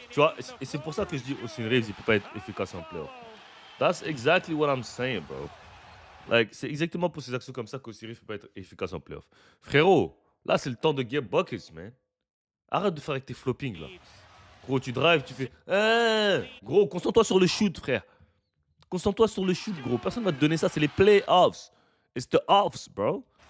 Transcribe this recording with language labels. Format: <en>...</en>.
<fr>Tu vois, et c'est pour ça que je dis Austin Reeves, il peut pas être efficace en playoff.</fr> <en>That's exactly what I'm saying, bro.</en> <fr>Like, c'est exactement pour ces actions comme ça qu'Austin Reeves peut pas être efficace en playoff. Frérot, là, c'est le temps de</fr> <en>get buckets, man.</en> <fr>Arrête de faire avec tes floppings, là. Gros, tu drives, tu fais... Gros, concentre-toi sur le shoot, frère. Concentre-toi sur le shoot, gros. Personne va te donner ça, c'est les playoffs.</fr> <en>It's the offs, bro.</en>